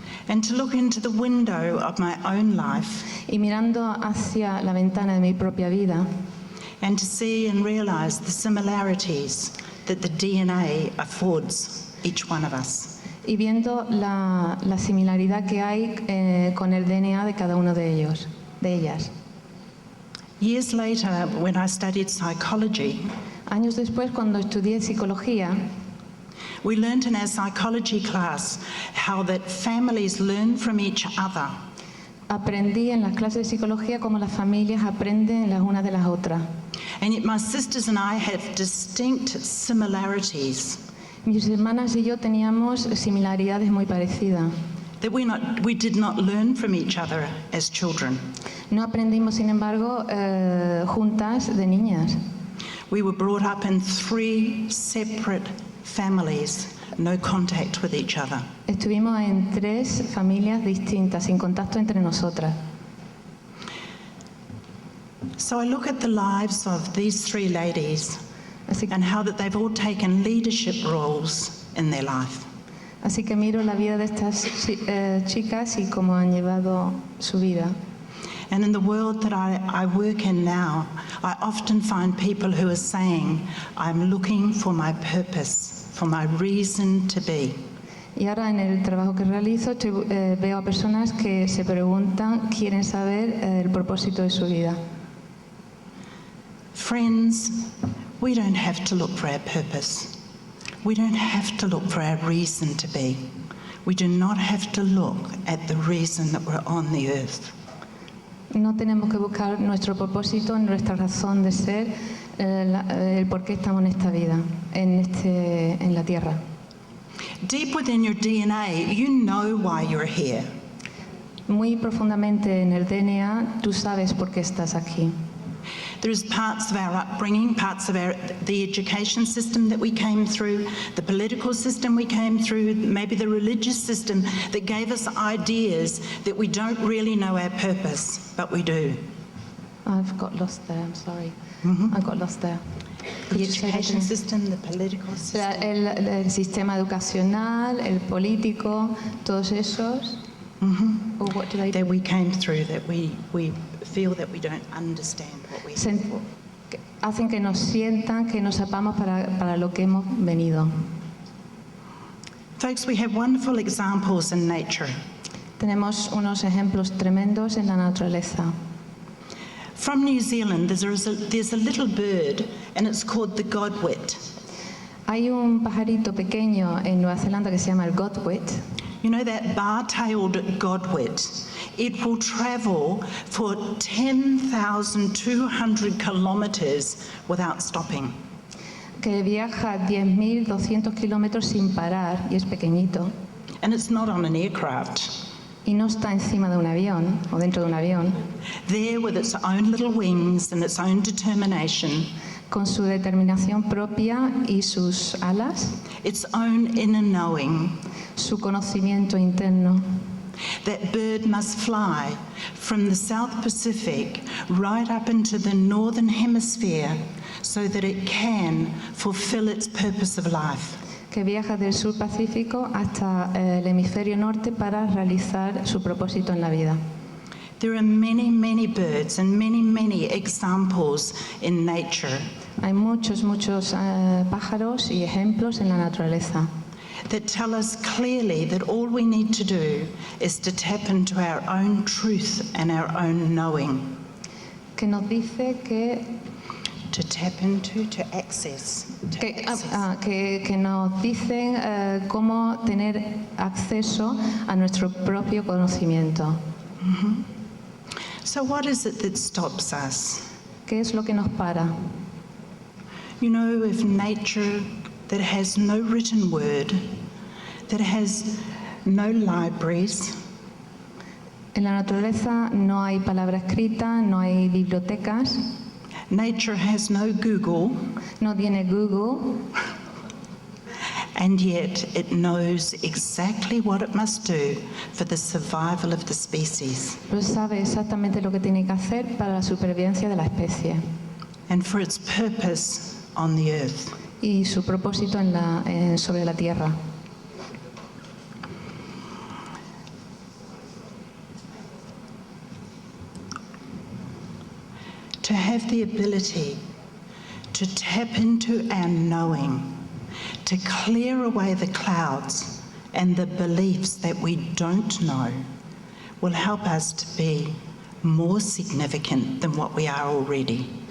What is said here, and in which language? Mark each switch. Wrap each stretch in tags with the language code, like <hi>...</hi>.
<en>And to look into the window of my own life.</en> <es>Y mirando hacia la ventana de mi propia vida.</es> <en>And to see and realize the similarities that the DNA affords each one of us.</en> <es>Y viendo la similaridad que hay con el DNA de cada uno de ellas.</es> <en>Years later, when I studied psychology,</en> <es>años después, cuando estudié psicología,</es> <en>we learned in our psychology class how that families learn from each other.</en> <es>Aprendí en las clases de psicología cómo las familias aprenden las unas de las otras.</es> <en>And yet my sisters and I have distinct similarities.</en> <es>Mis hermanas y yo teníamos similaridades muy parecidas.</es> <en>That we did not learn from each other as children.</en> <es>No aprendimos, sin embargo, juntas de niñas.</es> <en>We were brought up in 3 separate families, no contact with each other.</en> <es>Estuvimos en 3 familias distintas, sin contacto entre nosotras.</es> <en>So I look at the lives of these 3 ladies and how that they've all taken leadership roles in their life.</en> <es>Así que miro la vida de estas chicas y cómo han llevado su vida.</es> <en>And in the world that I work in now, I often find people who are saying, I'm looking for my purpose, for my reason to be.</en> <es>Y ahora en el trabajo que realizo veo a personas que se preguntan, quieren saber el propósito de su vida.</es> <en>Friends, we don't have to look for our purpose. We don't have to look for our reason to be. We do not have to look at the reason that we're on the earth.</en> <es>No tenemos que buscar nuestro propósito, nuestra razón de ser, el por qué estamos en esta vida, en la Tierra.</es> <en>Deep within your DNA, you know why you're here.</en> <es>Muy profundamente en el DNA, tú sabes por qué estás aquí.</es> <en>There's parts of our upbringing, parts of the education system that we came through, the political system we came through, maybe the religious system that gave us ideas that we don't really know our purpose, but we do. I've got lost there, I'm sorry. I got lost there. The education system, the political system.</en> <es>El sistema educacional, el político, todos esos.</es> <en>Or what do they do? That we came through, that we feel that we don't understand what we're here for.</en> <es>Hacen que nos sientan, que nos sepamos para lo que hemos venido.</es> <en>Folks, we have wonderful examples in nature.</en> <es>Tenemos unos ejemplos tremendos en la naturaleza.</es> <en>From New Zealand, there's a little bird, and it's called the godwit.</en> <es>Hay un pajarito pequeño en Nueva Zelanda que se llama el godwit.</es> <en>You know that bar-tailed godwit? It will travel for 10,200 kilometers without stopping.</en> <es>Que viaja 10.200 kilómetros sin parar y es pequeñito.</es> <en>And it's not on an aircraft.</en> <es>Y no está encima de un avión o dentro de un avión.</es> <en>There with its own little wings and its own determination.</en> <es>Con su determinación propia y sus alas.</es> <en>Its own inner knowing.</en> <es>Su conocimiento interno.</es> <en>That bird must fly from the South Pacific right up into the Northern Hemisphere so that it can fulfill its purpose of life.</en> <es>Que viaja del sur Pacífico hasta el hemisferio norte para realizar su propósito en la vida.</es> <en>There are many, many birds and many, many examples in nature.</en> <es>Hay muchos pájaros y ejemplos en la naturaleza.</es> <en>That tell us clearly that all we need to do is to tap into our own truth and our own knowing.</en> <es>Que nos dice que</es> <en>to access.</en> <es>Que nos dicen cómo tener acceso a nuestro propio conocimiento.</es> <en>So what is it that stops us?</en> <es>¿Qué es lo que nos para?</es> <en>You know, if nature that has no written word, that has no libraries.</en> <es>En la naturaleza no hay palabra escrita, no hay bibliotecas.</es> <en>Nature has no Google.</en> <es>No tiene Google.</es> <en>And yet it knows exactly what it must do for the survival of the species.</en> <es>Pero sabe exactamente lo que tiene que hacer para la supervivencia de la especie.</es> <en>And for its purpose on the earth.</en> <es>Y su propósito sobre la tierra.</es> <en>To have the ability to tap into our knowing, to clear away the clouds and the beliefs that we don't know, will help us to be more significant than what we are already.</en>